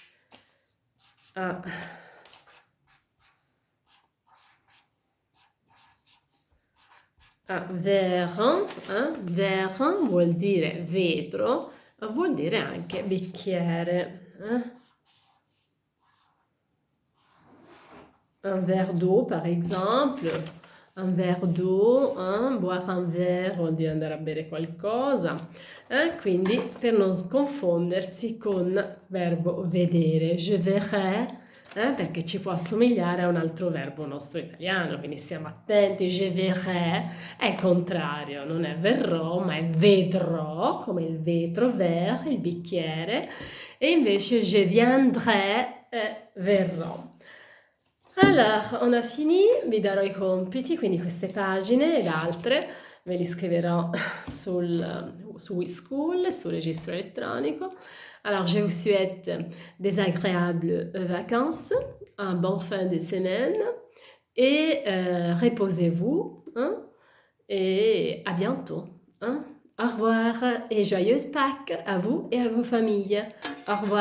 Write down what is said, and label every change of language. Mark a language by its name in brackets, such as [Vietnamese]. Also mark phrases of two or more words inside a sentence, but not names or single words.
[Italian] Vers vuol dire vetro, vuol dire anche bicchiere. [French] Un verre d'eau, par exemple, un verre d'eau, boire un verre [Italian] vuol dire andare a bere qualcosa, quindi per non confondersi con verbo vedere, [French] je verrai, [Italian] perché ci può assomigliare a un altro verbo nostro italiano, quindi stiamo attenti, [French] je verrai [Italian] è il contrario, non è verrò, ma è vedrò, come il vetro, verre, il bicchiere, e invece [French] je viendrai [Italian] è verrò. [French] Alors, on a fini, [Italian] vi darò i compiti, quindi queste pagine ed altre ve li scriverò su WeSchool, sul registro elettronico. [French] Alors, je vous souhaite des agréables vacances, un bon fin de semaine et reposez-vous, hein, et à bientôt, hein. Au revoir et joyeuse Pâques à vous et à vos familles.